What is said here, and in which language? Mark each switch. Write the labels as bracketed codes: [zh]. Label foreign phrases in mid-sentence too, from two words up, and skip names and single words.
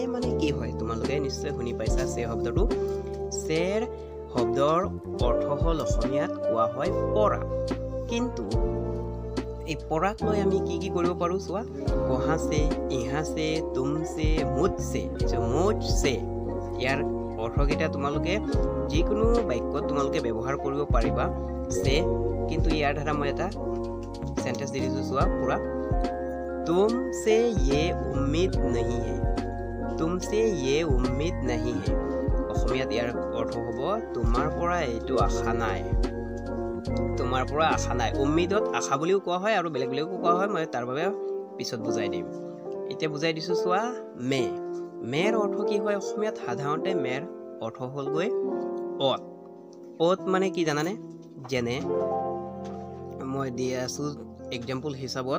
[as] মানে কি হয় তোমালোকে নিশ্চয় শুনি পাইছা সে শব্দটো সেৰ শব্দৰ অৰ্থ হ'ল অসমীয়াত কোৱা হয় পৰা কিন্তু এই পৰাক লৈ আমি কি কৰিব পাৰোঁ চোৱা [hi] कहाँसे यहाँसे तुमसे मुझसे [as] ইয়াৰ অৰ্থকেইটা তোমালোকে যিকোনো বাক্যত তোমালোকে ব্যৱহাৰ কৰিব পাৰিবা সে কিন্তু ইয়াৰ দ্বাৰা মই এটা সেন্টেন্স দি দিছোঁ চোৱা পুৰা [hi] तुमसे ये उम्मीद नहीं है [as] অসমীয়াত ইয়াৰ অৰ্থ হ'ব তোমাৰ পৰা এইটো আশা নাই উম্মিদত আশা বুলিও কোৱা হয় আৰু বেলেগও কোৱা হয় মই তাৰ বাবে পিছত বুজাই দিম এতিয়া বুজাই দিছোঁ চোৱা মেৰ অৰ্থ কি হয় অসমীয়াত সাধাৰণতে মেৰ অৰ্থ হ'লগৈ অত মানে কি জানানে যেনে মই দি আছোঁ এক্সাম্পল হিচাপত